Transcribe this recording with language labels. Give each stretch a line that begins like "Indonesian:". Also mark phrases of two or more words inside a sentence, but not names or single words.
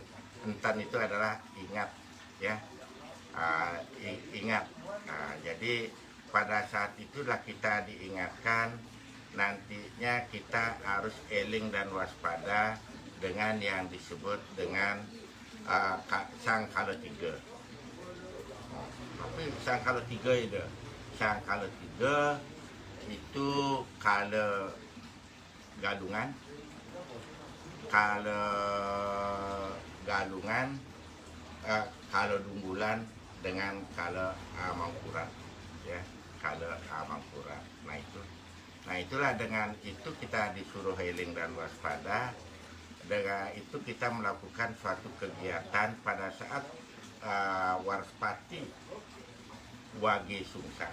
Indonesian: Enten itu adalah ingat, ya, ingat. Jadi pada saat itulah kita diingatkan, nantinya kita harus eling dan waspada dengan yang disebut dengan sang kala tiga. Tapi sang kala tiga itu, sang kala tiga itu kala Galungan, kala Galungan, kala Dunggulan dengan kala Mangkurat, ya, kala Mangkurat. Nah itulah dengan itu kita disuruh healing dan waspada. Dengan itu kita melakukan suatu kegiatan pada saat Warspati Wage Sungsang.